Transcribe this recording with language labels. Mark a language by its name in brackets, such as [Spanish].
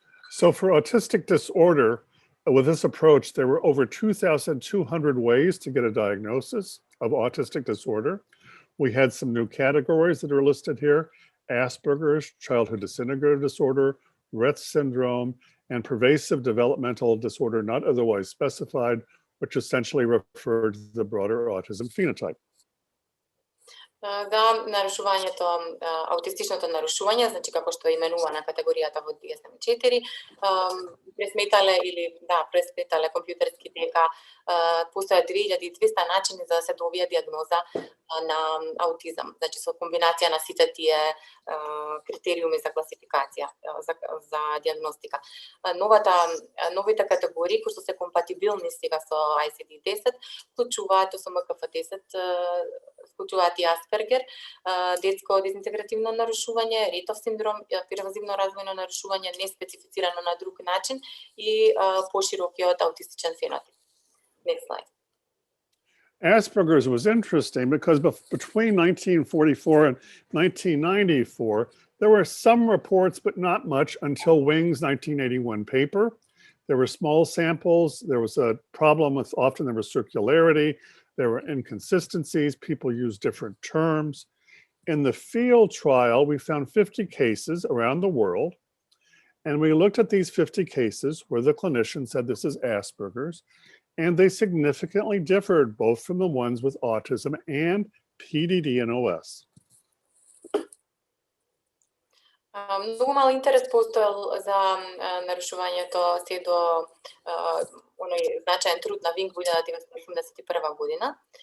[English] So for autistic disorder, with this approach, there were over 2,200 ways to get a diagnosis of autistic disorder. We had some new categories that are listed here: Asperger's, childhood disintegrative disorder, Rett syndrome, and pervasive developmental disorder not otherwise specified, which essentially referred to the broader autism phenotype. [Macedonian] За нарушувањето, аутистичното нарушување, значи како што е именувана категоријата во DSM-4, пресметале компјутерски дека постојат 2200 начини за да се добие диагноза на аутизам. Значи со комбинација на сите тие критериуми за класификација, за диагностика. Новите категории кои што се компатибилни сега со ICD-10 вклучуваат ОСМКФ-10, вклучуваат и Аспергер, детско дезинтегративно нарушување, Ретов синдром, первазивно развојно нарушување неспецифицирано на друг начин и поширокиот аутистичен фенотип. [English] Next slide. Asperger's was interesting because between 1944 and 1994, there were some reports, but not much until Wing's 1981 paper. There were small samples. There was a problem with often there was circularity. There were inconsistencies. People used different terms. In the field trial, we found 50 cases around the world. And we looked at these 50 cases where the clinician said this is Asperger's. And they significantly differed both from the ones with autism and PDD and OS. [Macedonian] Многу мал интерес постоел за нарушувањето се до оној значаен труд на Винг во 1981 година.